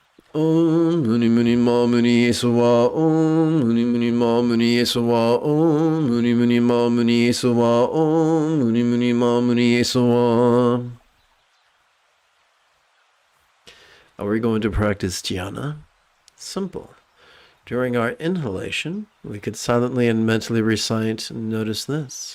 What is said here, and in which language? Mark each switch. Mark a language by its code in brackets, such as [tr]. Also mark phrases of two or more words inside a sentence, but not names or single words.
[sa] Om Muni Muni Ma Muni Yesuwa. Om Muni Muni Ma Muni Yesuwa. Om Muni Muni Ma Muni Yesuwa. Om Muni Muni Ma Muni Yesuwa. [en] Are we going to practice dhyana? Simple. During our inhalation, we could silently and mentally recite, notice this.